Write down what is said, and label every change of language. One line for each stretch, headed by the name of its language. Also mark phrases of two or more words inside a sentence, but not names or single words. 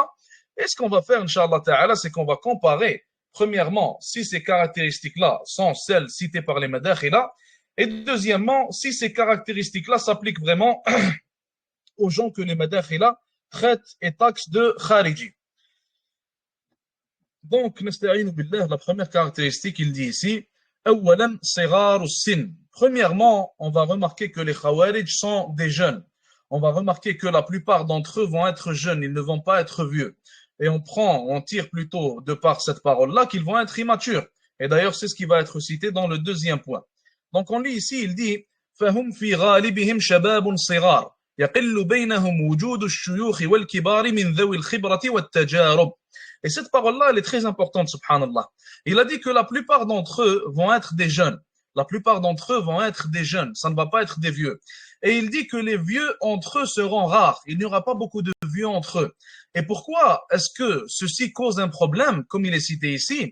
French: Et ce qu'on va faire,
Arabic: إن شاء الله تعالى,
French: c'est qu'on va comparer, premièrement, si ces caractéristiques-là sont celles citées par les Madakhila, et deuxièmement, si ces caractéristiques-là s'appliquent vraiment aux gens que les Madakhila traitent et taxent de Khariji. Donc,
Arabic: نستعين بالله,
French: la première caractéristique, il dit ici,
Arabic: أولا صغر السن.
French: Premièrement, on va remarquer que les Khawarij sont des jeunes. On va remarquer que la plupart d'entre eux vont être jeunes, ils ne vont pas être vieux. Et on tire plutôt de par cette parole-là qu'ils vont être immatures. Et d'ailleurs, c'est ce qui va être cité dans le deuxième point. Donc on lit ici, il dit
Arabic: فَهُمْ فِي غَالِبِهِمْ شَبَابٌ صِغَارٌ يَقِلُّ بَيْنَهُمْ وُجُودُ الشُّيُوخِ وَالْكِبَارِ مِنْ ذَوِي الْخِبْرَةِ وَالتَّجَارُبِ.
French: Et cette parole-là, elle est très importante, subhanallah. Il a dit que la plupart d'entre eux vont être des jeunes. La plupart d'entre eux vont être des jeunes, ça ne va pas être des vieux. Et il dit que les vieux entre eux seront rares. Il n'y aura pas beaucoup de vieux entre eux. Et pourquoi est-ce que ceci cause un problème, comme il est cité ici?